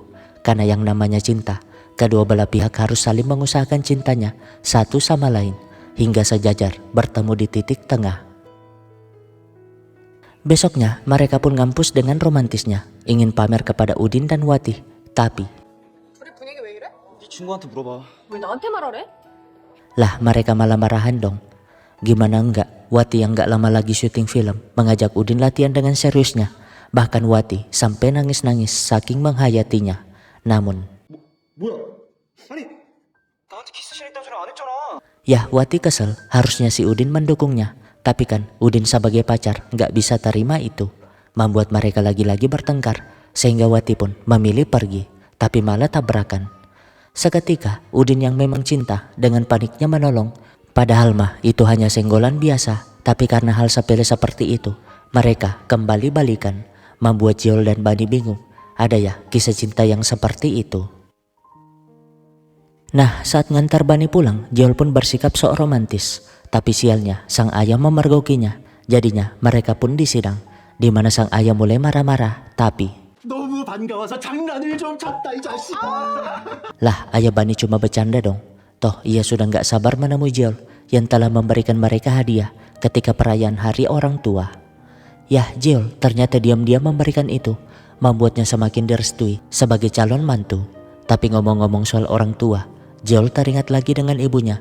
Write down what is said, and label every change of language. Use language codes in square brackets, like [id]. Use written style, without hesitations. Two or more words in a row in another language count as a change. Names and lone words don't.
[id] Karena yang namanya cinta, kedua belah pihak harus saling mengusahakan cintanya satu sama lain hingga sejajar bertemu di titik tengah. Besoknya mereka pun ngampus dengan romantisnya, ingin pamer kepada Udin dan Wati. Tapi [ko] 우리 분위기 왜 이래? 네 친구한테 물어봐. 왜 나한테 말하래? [id] lah mereka malah marahan dong. Gimana enggak, Wati yang gak lama lagi syuting film mengajak Udin latihan dengan seriusnya. Bahkan Wati sampai nangis-nangis saking menghayatinya. Namun [ko] 뭐야? 아니 나한테 키스씬 있다는 소리 안 했잖아. [id] ya Wati kesel, harusnya si Udin mendukungnya. Tapi kan Udin sebagai pacar gak bisa terima itu. Membuat mereka lagi-lagi bertengkar sehingga Wati pun memilih pergi. Tapi malah tabrakan. Seketika Udin yang memang cinta dengan paniknya menolong. Padahal mah itu hanya senggolan biasa. Tapi karena hal sepele seperti itu, mereka kembali balikan. Membuat Jeol dan Bani bingung. Ada ya kisah cinta yang seperti itu. Nah, saat ngantar Bani pulang, Jeol pun bersikap sok romantis. Tapi sialnya sang ayah memergokinya. Jadinya mereka pun disidang, di mana sang ayah mulai marah-marah. Tapi [ko] 너무 반가워서 장난을 좀 쳤다 이 자식아. [id] lah ayah Bani cuma bercanda dong. Toh ia sudah gak sabar menemui Jeol yang telah memberikan mereka hadiah ketika perayaan hari orang tua. Yah, Jeol ternyata diam-diam memberikan itu, membuatnya semakin direstui sebagai calon mantu. Tapi ngomong-ngomong soal orang tua, Jeol teringat lagi dengan ibunya.